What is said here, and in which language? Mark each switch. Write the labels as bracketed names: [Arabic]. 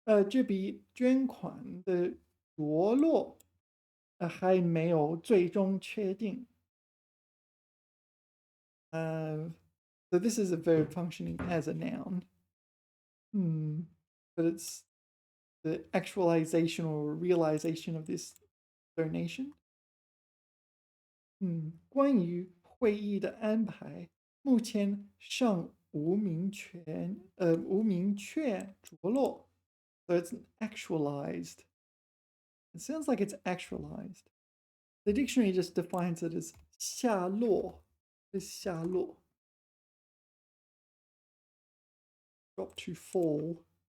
[Chinese] 这笔捐款的着落还没有最终确定。 [English] So this is a verb functioning as a noun. But it's the actualization or realization of this donation. [Chinese] 关于会议的安排，目前尚无明确着落。 [English] So it's actualized. It sounds like it's actualized. The dictionary just defines it as 下落. Is 下落. Drop to fall.